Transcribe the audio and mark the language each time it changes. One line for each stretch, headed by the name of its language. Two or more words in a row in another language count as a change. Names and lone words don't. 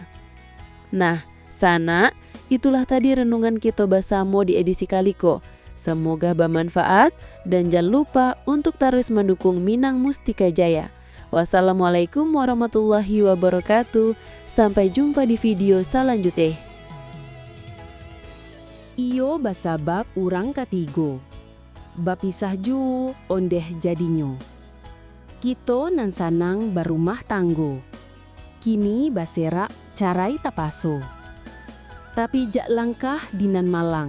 Indonesian: Nah, sana, itulah tadi renungan kita Basamo di edisi kaliko. Semoga bermanfaat dan jangan lupa untuk terus mendukung Minang Mustika Jaya.
Arabic: والسلام عليكم ورحمة الله وبركاته.
Indonesian: Sampai jumpa di video selanjutnya.
Minangkabau: Iyo basabab urang katigo. Bapisah ju ondeh jadinyo. Kito nan sanang barumah tanggo. Kini basera carai tapaso. Tapi jak langkah dinan malang.